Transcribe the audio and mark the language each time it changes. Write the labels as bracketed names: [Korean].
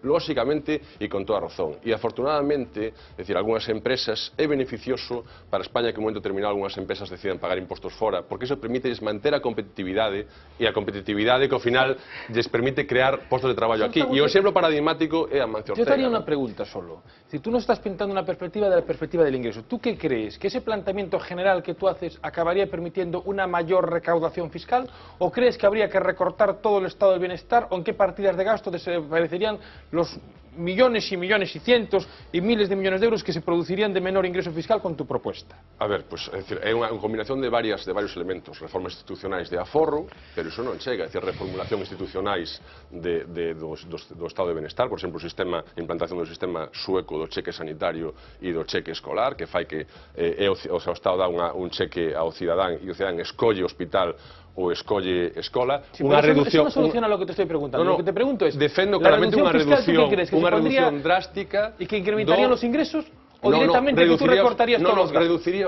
[Galician] Lóxicamente e con toda razón. E afortunadamente, decir, algunhas empresas é beneficioso para España que en un momento determinado algunhas empresas decidan pagar impostos fora, porque iso permite manter a competitividade, e a competitividade que ao final lles permite crear postos de traballo aquí. E o exemplo paradigmático é Amancio Ortega. [Spanish] Yo te haría una pregunta solo. Si tú no estás pintando una perspectiva de la perspectiva del ingreso, ¿tú qué crees crees? ¿Que ese planteamiento general que tú haces acabaría permitiendo una mayor recaudación fiscal? ¿O crees que habría que recortar todo el estado del bienestar? ¿O en qué partidas de gasto desaparecerían los millones y millones y cientos y miles de millones de euros que se producirían de menor ingreso fiscal con tu propuesta? [Galician] A ver, pues, é dicir, é unha combinación de varios elementos, reformas institucionais de aforro, pero iso non chega, é dicir, reformulación institucionais do estado de benestar, por exemplo, a implantación do sistema sueco do cheque sanitario e do cheque escolar, que fai que o Estado dá un cheque ao cidadán e o cidadán escolle hospital ou escolle escola, sí, unha reducción... [Spanish] Eso non soluciona lo que te estoy preguntando. No, lo que te pregunto es... [Galician] Defendo claramente unha reducción drástica... [Spanish] ¿Y que incrementarían los ingresos? ¿O directamente que tú recortarías todos los gastos?